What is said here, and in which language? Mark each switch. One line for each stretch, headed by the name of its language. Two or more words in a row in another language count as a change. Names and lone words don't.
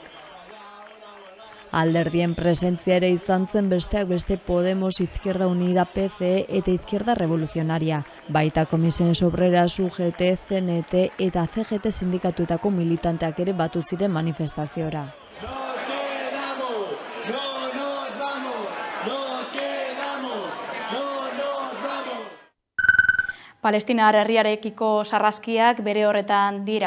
Basque: Alderdien presentzia ere izan zen besteak beste Podemos, Izquierda Unida, PCE eta Izquierda Revolucionaria. Baita Comisiones Obreras, UGT, CNT eta CGT sindikatuetako militanteak ere batu ziren manifestaziora.
Spanish: Nos quedamos, no nos vamos, nos quedamos, no
Basque: Palestinar herriarekiko sarraskiak bere horretan dirau.